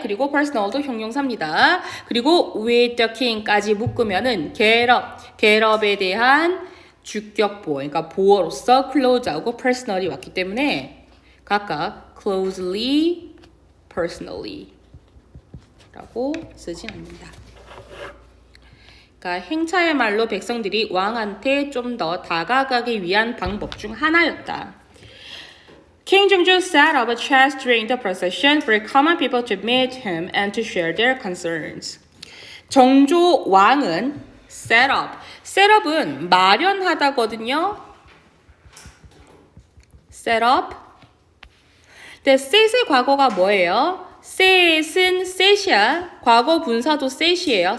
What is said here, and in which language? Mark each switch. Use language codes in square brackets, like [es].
[ko] 그리고 personal도 형용사입니다. 그리고 with the king까지 묶으면은 get up에 대한 주격 보호, 그러니까 보어로서 close하고 personally 왔기 때문에 각각 closely, personally 라고 쓰진 않는다. 그러니까 행차의 말로 백성들이 왕한테 좀 더 다가가기 위한 방법 중 하나였다. [en] King Jeongjo set up a chest during the procession for common people to meet him and to share their concerns. [ko] 정조 왕은 setup은 마련하다거든요. setup. 근데 set의 과거가 뭐예요? set은 set이야. 과거 분사도 set이에요.